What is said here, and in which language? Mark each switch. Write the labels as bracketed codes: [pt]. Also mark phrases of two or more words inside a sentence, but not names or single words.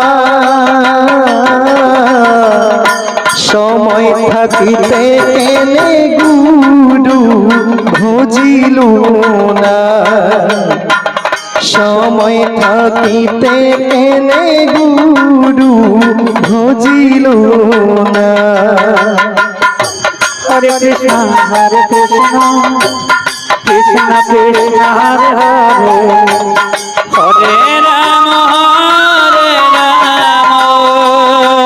[bn] সময় থাকিতে কেনে গুরু ভজিলু না সময় থাকিতে কেনে গুরু ভজিলু না [sa] हरे कृष्ण कृष्ण कृष्ण हरे हरे हरे राम